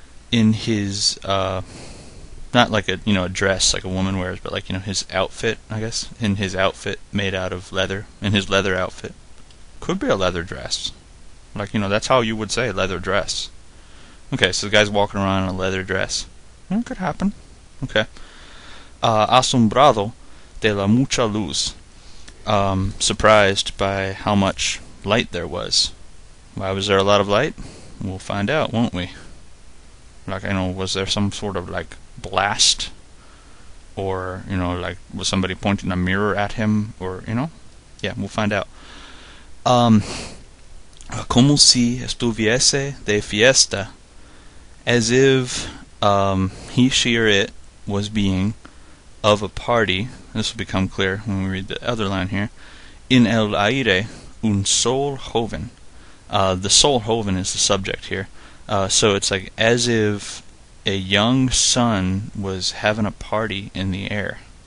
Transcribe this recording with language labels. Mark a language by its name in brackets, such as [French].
[English] In his, not like a dress like a woman wears, but his outfit, I guess. In his outfit made out of leather. In his leather outfit. Could be a leather dress. That's how you would say leather dress. Okay, so the guy's walking around in a leather dress. It could happen. Okay. [Spanish] Asombrado de la mucha luz. [English] Surprised by how much light there was. Why was there a lot of light? We'll find out, won't we? Was there some sort of blast? Or, was somebody pointing a mirror at him? Or, yeah, we'll find out. [Spanish] Como si estuviese de fiesta. [English] As if he, she, or it was being of a party. This will become clear when we read the other line here. In [Spanish] el aire un sol joven. [English] The sol joven is the subject here. So it's as if a young sun was having a party in the air.